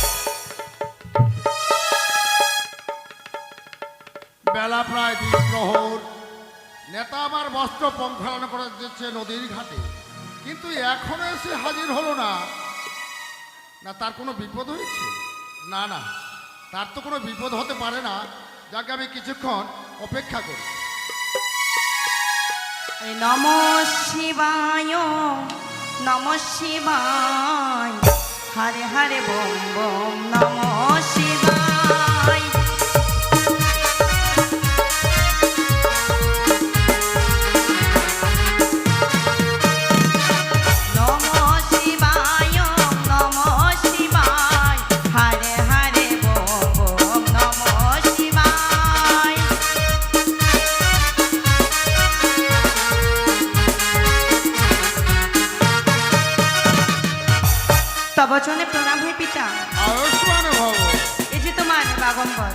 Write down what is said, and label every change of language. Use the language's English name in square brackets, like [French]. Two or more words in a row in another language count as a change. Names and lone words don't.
[Bangla] বেলা প্রায় 2 প্রহর। নেতা আমার বস্ত্র পঙ্খালন করে দিচ্ছে নদীর ঘাটে, কিন্তু এখনো এসে হাজির হলো না। না তার কোনো বিপদ হয়েছে? না না, তার তো কোনো বিপদ হতে পারে না। যাকে আমি কিছুক্ষণ অপেক্ষা করি। [Sanskrit] নমঃ শিবায়, নমঃ শিবায়, হরে হরে বম বম নমঃ শিবায়। নমঃ শিবায়, নমঃ শিবায়, হরে হরে বম বম নমঃ শিবায়। [Bangla] তবচনে প্রণাম হে পিতা। [Sanskrit] আয়ুষ্মান ভব। [Bangla] এই যে তোমার বাগম্বর।